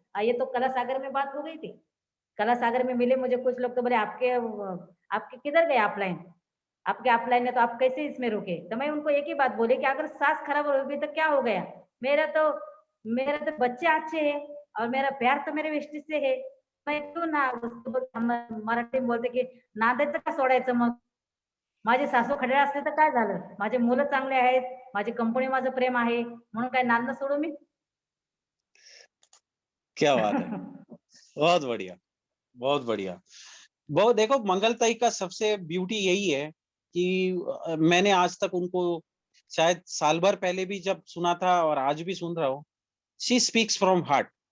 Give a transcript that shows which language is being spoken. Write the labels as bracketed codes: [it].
[hi] ये तो कला सागर में बात हो गई थी। कला सागर में मिले मुझे कुछ लोग तो बोले आपके आपके किधर गए अपलाइन। आपके अपलाइन है तो आप कैसे इसमें रुके? तो मैं उनको एक ही बात बोली कि अगर सास खराब होगी तो क्या हो गया? मेरा तो बच्चे अच्छे हैं और मेरा प्यार तो मेरे वेस्टी से है. मैं क्यों ना उसको मराठी बोलते की [mr] नांदायचं का सोडायचं मग? माझी सासू खड्याळ असते तर काय झालं? माझे मुलं चांगले आहेत, माझी कंपनी माझं प्रेम आहे, म्हणून काय नांदणं सोडू मी? [hi] क्या बात है! बहुत बढ़िया, बहुत बढ़िया। वो देखो मंगलताई का सबसे ब्यूटी यही है कि मैंने आज तक उनको शायद साल भर पहले भी जब सुना था और आज भी सुन रहा हूँ, [en] She speaks from heart.